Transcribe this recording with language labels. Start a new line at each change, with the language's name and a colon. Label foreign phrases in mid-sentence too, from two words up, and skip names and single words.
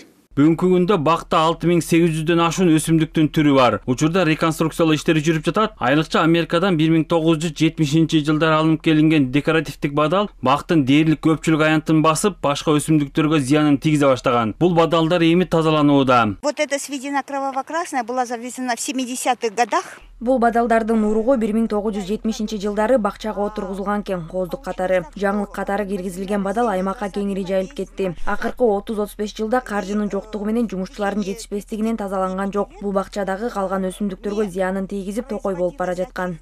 Kyrgyz: Бүгүнкү күндө бакта 6800дөн ашуун өсүмдүктүн түрү бар. Учурда реконструкциялоо иштери жүрүп жатат. Айрыкча Америкадан 1970-жылдары алынып келинген декоративдик бадал бактын дээрлик көпчүлүк аянтын басып, башка өсүмдүктөргө зыянын тийгизе баштаган. Бул бадалдар эми тазаланууда.
Russian: Вот эта сведена кроваво-красная была завезена в 70-х годах.
Kyrgyz: Бул бадалдардын уругу 1970-жылдары бакчага отургузулган экен. Кооздук катары, жаңылык катары киргизилген бадал аймакка кеңири жайылып кетти. Акыркы 30-35 жылда каржынын жоктугу менен жумушчулардын жетишпестигинен тазаланган жок. Бул бакчадагы калган өсүмдүктөргө зыянын тийгизип токой болуп бара жаткан.